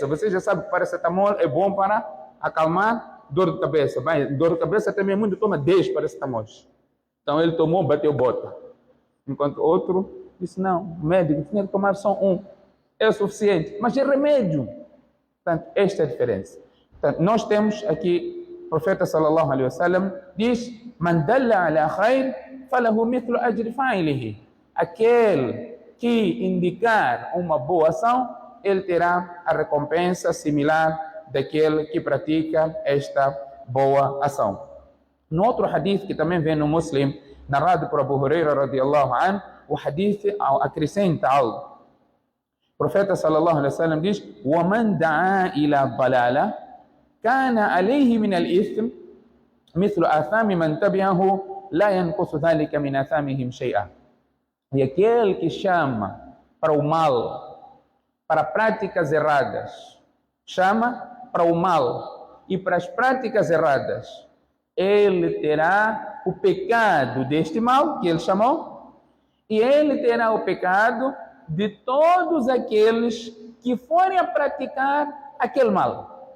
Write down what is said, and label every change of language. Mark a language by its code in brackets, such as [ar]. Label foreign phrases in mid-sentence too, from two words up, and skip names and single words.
[pt] Você já sabe que paracetamol é bom para acalmar dor de cabeça. Dor de cabeça também muito, toma 10 paracetamols. Então ele tomou, bateu bota. Enquanto outro disse, não, o médico tinha que tomar só um. É o suficiente, mas é remédio. Portanto, esta é a diferença. Portanto, nós temos aqui, o profeta [ar] صلى الله عليه وسلم [pt] diz, [ar] من دل على خير فَلَهُ مِثْلُ أَجْرِ فَاعِلِهِ. [pt] Aquele que indicar uma boa ação, ele terá a recompensa similar daquele que pratica esta boa ação. No outro hadith que também vem no Muslim, narrado por Abu Huraira [ar] رضي الله عنه, [pt] o hadith acrescenta algo. O profeta [ar] صلى الله عليه وسلم [pt] diz: [ar] وَمَنْ دَعَا إِلَى ضَلَالَةٍ كَانَ عَلَيْهِ مِنَ الْإِثْمِ مثل آثام من تبعه لا ينقص ذلك من آثامهم شيئا. [pt] E aquele que chama para o mal, para práticas erradas, chama para o mal e para as práticas erradas, ele terá o pecado deste mal que ele chamou, e ele terá o pecado de todos aqueles que forem a praticar aquele mal.